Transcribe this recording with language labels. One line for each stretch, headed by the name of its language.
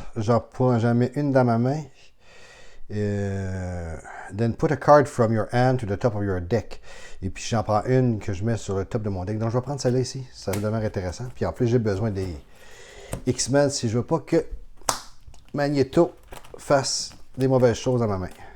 French: J'en mets une dans ma main.
English: Then put a card from your hand to the top of your deck.
French: Et puis j'en prends une que je mets sur le top de mon deck. Donc je vais prendre celle-là ici. Ça va devenir intéressant. Puis en plus, j'ai besoin des X-Men si je veux pas que Magneto fasse des mauvaises choses dans ma main.